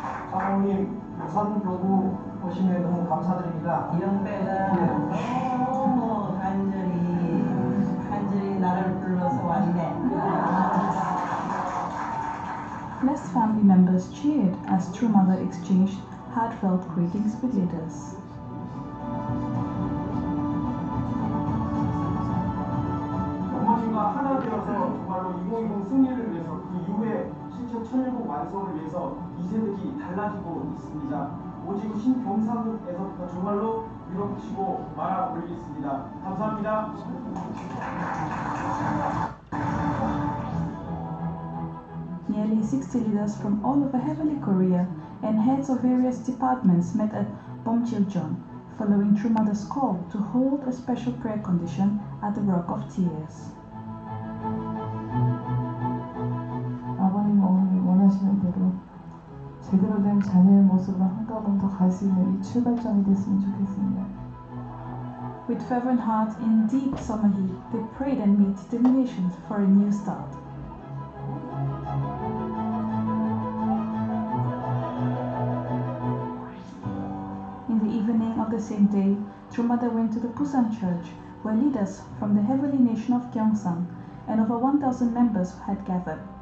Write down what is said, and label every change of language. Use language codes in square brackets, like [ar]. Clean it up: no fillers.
[ko] 사모님 부산교구 오심에 너무 감사드립니다. 영배가 너무 간절히 나를 불러서 왔네. [en] Blessed family members cheered as True Mother exchanged heartfelt greetings with leaders. [ko] 어머님과 하나 되어서 정말로 2020 승리를 위해서 그 이후에 실천 천일국 완성을 위해서 이세득이 달라지고 있습니다. 오직 신경상국에서부터 정말로 밀어붙이고 말아 올리겠습니다. 감사합니다. [en] Nearly 60 leaders from all over Heavenly Korea and heads of various departments met at Bomjiljeon, following True Mother's call to hold a special prayer condition at the Rock of Tears. [ko] 아버님, 어머님 원하시는 대로 제대로 된 자녀의 모습으로 한 걸음 더 갈 수 있는 이 출발점이 됐으면 좋겠습니다. [en] With fervent hearts in deep summer heat, they prayed and made determinations for a new start. In the evening of the same day, True Mother went to the Busan Church, where leaders from the Heavenly Nation of Gyeongsang and over 1,000 members had gathered.